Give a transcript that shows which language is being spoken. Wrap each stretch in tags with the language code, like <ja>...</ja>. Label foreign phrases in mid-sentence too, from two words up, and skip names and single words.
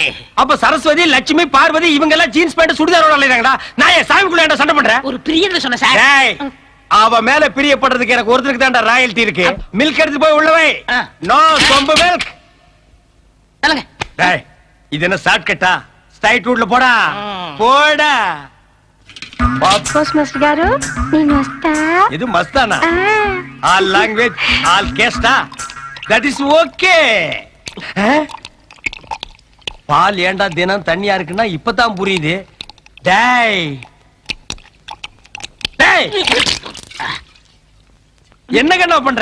<ta>அப்ப சரஸ்வதி, லட்சுமி, பார்வதி இவங்க எல்லாம் ஜீன்ஸ் பேண்ட் சுடிதாரோட அலையறாங்கடா. நான் ஏன் சாமிக்குள்ள ஏன்டா சண்டை பண்றேன்? ஒரு பிரியன்னு சொன்ன சார். டேய், அவ மேல பிரியப்படுறதுக்கு எனக்கு ஒருத்தருக்கு தான்டா ராயல்டி இருக்கு. மில்க் எடுத்து போய் உள்ள வை. நோ சொம்பு மில்க். சொல்லுங்க. டேய், இது என்ன</ta> <en>short cut? straight route</en> <ta>போடா. போடா.</ta> <te>పోస్ట్ మాస్టర్ గారు నేను వస్తా.</te> <ta>இது மஸ்தானா?</ta> <en>all language all caste? that is OK.</en> <ta>பால் ஏண்டா தினம் தண்ணியா இருக்குன்னா இப்பதான் புரியுது. டேய் டேய், என்ன கண்ணா பண்ற?</ta>